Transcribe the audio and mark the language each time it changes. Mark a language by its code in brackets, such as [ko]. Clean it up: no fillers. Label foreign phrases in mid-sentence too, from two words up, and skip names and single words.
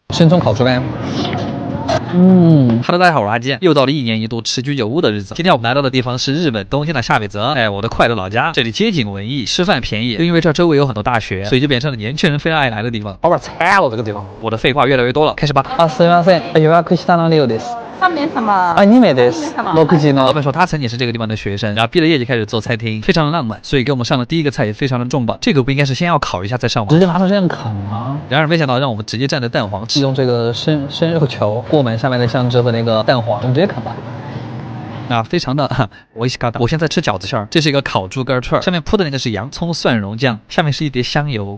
[zh] 生葱烤猪肝。Hello， 大家好，我是阿基。又到了1年1度吃居酒屋的日子。今天我们来到的地方是日本东京的下北泽，我的快乐老家。这里街景文艺，吃饭便宜，又因为这周围有很多大学，所以就变成了年轻人非常爱来的地方。好惨了这个地方。我的废话越来越多了，开始吧。 [ja] すみません、予約したの量です。 3名様。 2名です。6時の。 [zh] 老板说他曾经是这个地方的学生，然后毕了业就开始做餐厅，非常的浪漫，所以给我们上的第一个菜也非常的重磅。这个不应该是先要烤一下再上吗？直接拿出这样啃吗？然而没想到让我们直接蘸着蛋黄吃，用这个生肉球裹满上面的香汁和那个蛋黄，我们直接啃吧。非常的我现在吃饺子馅儿，这是一个烤猪肝串，上面铺的那个是洋葱蒜蓉酱，下面是一碟香油。